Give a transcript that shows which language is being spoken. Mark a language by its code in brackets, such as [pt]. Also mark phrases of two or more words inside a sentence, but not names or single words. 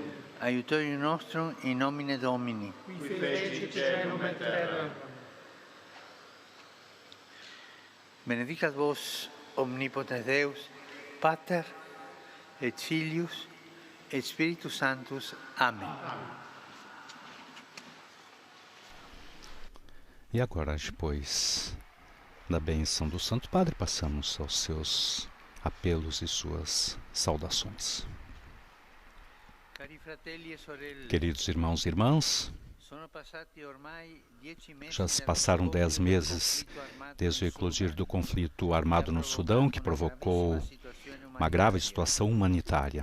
[la] Aiutorium nostrum in nomine Domini. Qui fecit caelum et terram. Benedicat vos omnipotens Deus, Pater et Filius, et Spiritus Sanctus. [pt] Amém. E agora, depois da bênção do Santo Padre, passamos aos seus apelos e suas saudações. Queridos irmãos e irmãs, já se passaram 10 meses desde o eclodir do conflito armado no Sudão, que provocou uma grave situação humanitária.